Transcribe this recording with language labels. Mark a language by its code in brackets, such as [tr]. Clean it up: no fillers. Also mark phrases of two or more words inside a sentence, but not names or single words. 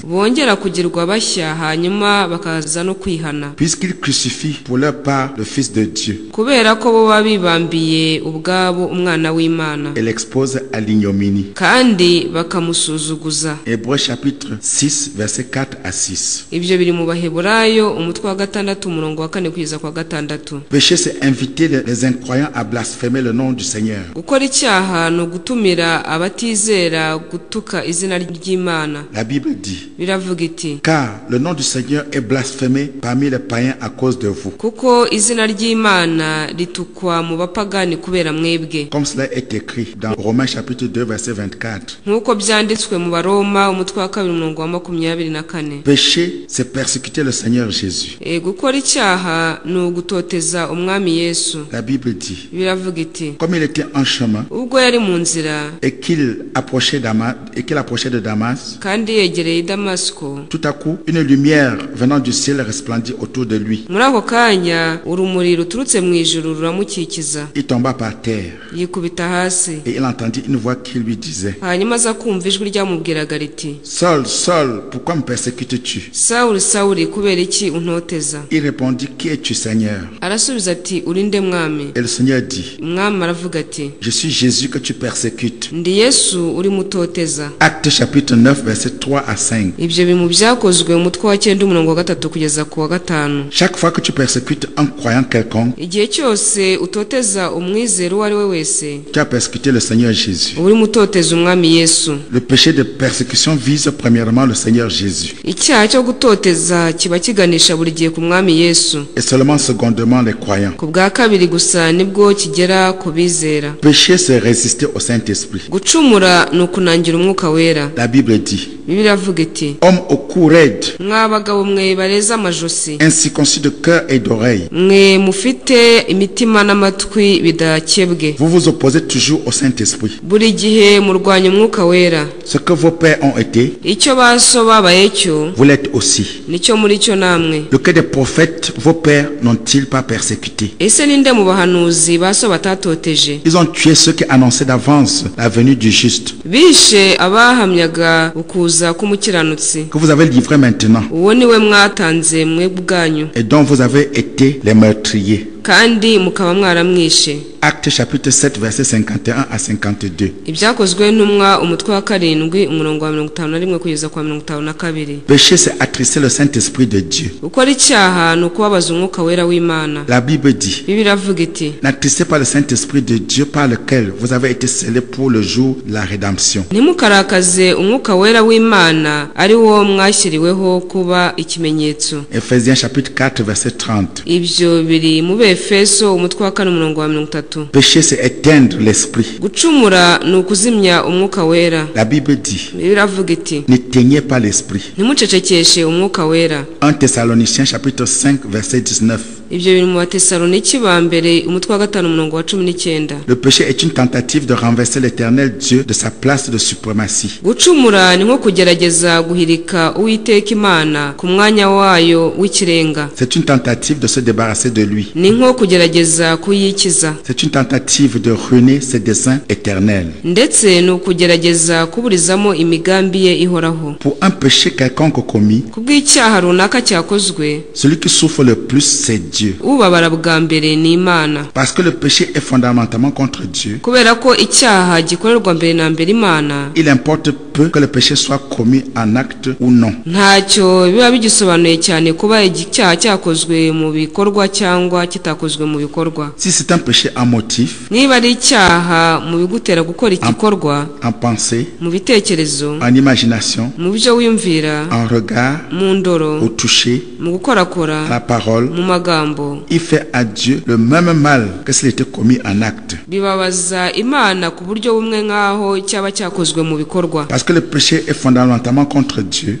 [rw] bongera kugirwa bashya hanyuma bakaza no kwihana, [fr] Puisqu'ils crucifient pour leur part le Fils de Dieu [rw] kubera ko bo baba bibambiye ubwabo umwana w'Imana [fr] et l'exposent à l'ignominie. [rw] kandi bakamusuzuguza. [fr] Hébreux chapitre 6, versets 4 à 6. [rw] Ibyo biri mu Baheburayo umutwe wa 6 umurongo wa 4 kugeza kwa 6. [fr] Péché, c'est inviter les incroyants à blasphémer le nom du Seigneur. [rw] Gukora icyaha no gutumira abatizera gutuka izina ry'Imana. [fr] La Bible dit, [rw] Biravuga iti, [fr] car le nom du Seigneur est blasphémé parmi les païens à cause de vous. [rw] kuko izina ry'Imana ritukwa mu bapagani kubera mwebwe, [fr] Comme cela est écrit dans Romains chapitre 2, verset 24. [rw] nk'uko byanditswe mu Baroma umutwe wa 2 umurongo wa 24. [fr] Péché, c'est persécuter le Seigneur Jésus. [rw] Gukora icyaha ni ugutoteza umwami Yesu. [fr] La Bible dit, [rw] Biravuga iti, [fr] comme il était en chemin [rw] ubwo yari mu nzira [fr] et qu'il approchait de Damas, [rw] kandi yegereye Damasiko, [fr] tout à coup, une lumière venant du ciel resplendit autour de lui. [rw] muri ako kanya urumuri ruturutse mu ijuru ruramukikiza, [fr] Il tomba par terre [rw] yikubita hasi, [fr] et il entendit une voix qui lui disait, [rw] hanyuma aza kumva ijwi ryamubwiraga riti, [fr] Saul, Saul, pourquoi me persécutes-tu? [rw] Sawuli, Sawuli, kubera iki untoteza? [fr] Il répondit, qui es-tu, Seigneur? [rw] Arasubiza ati, uri nde mwami? [fr] Et le Seigneur dit, [rw] Umwami aravuga ati, [fr] je suis Jésus que tu persécutes. [rw] ndi Yesu uri mutoteza. [fr] Acte chapitre 9, versets 3 à 5. [rw] Ibyo biri mu byakozwe umutwe wa 9 umurongo wa 3 kugeza ku wa 5. [fr] Chaque fois que tu persécutes un croyant quelconque, [rw] Igihe cyose utoteza umwizera uwo ari we wese, [fr] tu as persécuté le Seigneur Jésus. [rw] uri mutoteza umwami Yesu. [fr] Le péché de persécution vise premièrement le Seigneur Jésus [rw] Icyaha cyo gutoteza kiba kiganisha buri gihe ku mwami Yesu, [fr] et seulement secondement les croyants. [rw] ku bwa kabiri gusa nibwo kigera ku bizera. [fr] Péché, c'est résister au Saint-Esprit. [rw] Gucumura ni ukunangira umwuka wera. [fr] La Bible dit, [rw] Bibiliya iravuga iti, [fr] homme au cou raide, [rw] mwabagabo mwe bareza amajosi, [fr] incirconcis de cœur et d'oreille, [rw] mwe mufite imitima n'amatwi bidakebwe, [fr] vous vous opposez toujours au Saint-Esprit. [rw] buri gihe murwanya umwuka wera. [fr] Ce que vos pères ont été, [rw] Icyo baso babaye cyo [fr] vous l'êtes aussi. [rw] nicyo muri cyo namwe. [fr] Lequel des prophètes, vos pères, n'ont-ils pas persécuté? [rw] Ese ninde mu bahanuzi baso batatoteje? [fr] Ils ont tué ceux qui annonçaient d'avance la venue du juste, [rw] Bishe abahamyaga ukuza k'umukiranutsi, [fr] que vous avez livré maintenant, [rw] uwo niwe mwatanze mwe bwanyu, [fr] et dont vous avez été les meurtriers. [rw] kandi mukaba mwaramwishe. [fr] Acte chapitre 7, versets 51 à 52. [rw] Ibyakozwe n'umwa umutwe wa 7 umurongo wa 51 kugeza kwa 52. [fr] Péché, c'est attrister le Saint-Esprit de Dieu. [rw] Gukora icyaha ni ukubabaza umwuka wera w'Imana. [fr] La Bible dit, [rw] Bibiliya iravuga iti, [fr] n'attristez pas le Saint-Esprit de Dieu par lequel vous avez été scellés pour le jour de la rédemption. [rw] ntimukarakaze umwuka wera w'Imana ari wo mwashyiriweho kuba ikimenyetso. [fr] Ephésiens chapitre 4, verset 30. [rw] Ibyo biri mu Befeso umutwe wa 4 umurongo wa 30. [fr] Péché, c'est éteindre l'esprit. [rw] Gucumura ni ukuzimya umwuka wera. [fr] La Bible dit, [rw] Bibiliya iravuga iti, [fr] n'éteignez pas l'esprit. [rw] ntimucecekeshe umwuka wera. [fr] 1 Thessaloniciens chapitre 5, verset 19. [rw] Ibyo biri mu Batesaloniki ba mbere umutwe wa 5 umurongo wa 19. [fr] Le péché est une tentative de renverser l'éternel Dieu de sa place de suprématie. [rw] Gucumura ni nko kugerageza guhirika Uwiteka Imana ku mwanya wayo w'ikirenga. [fr] C'est une tentative de se débarrasser de lui. [rw] Ni nko kugerageza kuyikiza. [fr] C'est une tentative de ruiner ses desseins éternels. [rw] Ndetse ni ukugerageza kuburizamo imigambi ye ihoraho. [fr] Pour un péché quelconque commis, [rw] Kubw'icyaha runaka cyakozwe, [fr] celui qui souffre le plus, c'est Dieu. [rw] ubabara bwa mbere ni Imana. [fr] Parce que le péché est fondamentalement contre Dieu, [rw] Kubera ko icyaha gikorerwa mbere na mbere Imana, [fr] il importe peu que le péché soit commis en acte ou non. [rw] ntacyo biba bigisobanuye cyane kuba icyaha cyakozwe mu bikorwa cyangwa kitakozwe mu bikorwa. [fr] Si c'est un péché en motif, [rw] Niba ari icyaha mu bigutera gukora igikorwa, [fr] en pensée, [rw] mu bitekerezo, [fr] en imagination, [rw] mu byo wiyumvira, [fr] en regard, [rw] mu ndoro, [fr] au toucher, [rw] mu gukorakora, [fr] à la parole, [rw] mu magambo, [fr] il fait à Dieu le même mal que s'il était commis en acte. [rw] bibabaza Imana ku buryo bumwe nk'aho cyaba cyakozwe mu bikorwa. [fr] Parce que le péché est fondamentalement contre Dieu.